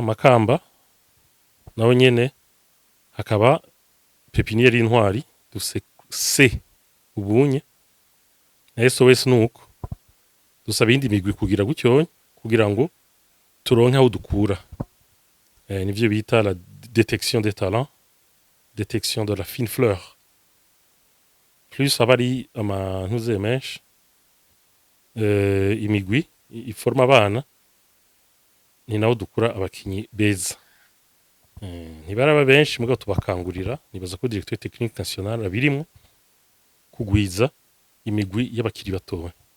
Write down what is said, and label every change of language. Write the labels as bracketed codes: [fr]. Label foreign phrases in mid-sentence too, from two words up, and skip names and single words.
[rn] Makamba naho nyene hakaba pepiniere y'intwari, dufise C ubunye na SOS nuko dusaba indi migwi kugira gutyo kugira ngo turonke aho dukura nivyo bita [fr] la détection des talents, détection de la fine fleur. [rn] Plus abari amantuze menshi imigwi iforma abana ni naho dukura abakinyi beza. Ntibaraba benshi mugabo tubakangurira, nibaza ko [fr] directeur technique national [rn] abirimwo kugwiza imigwi y'abakiri batowe.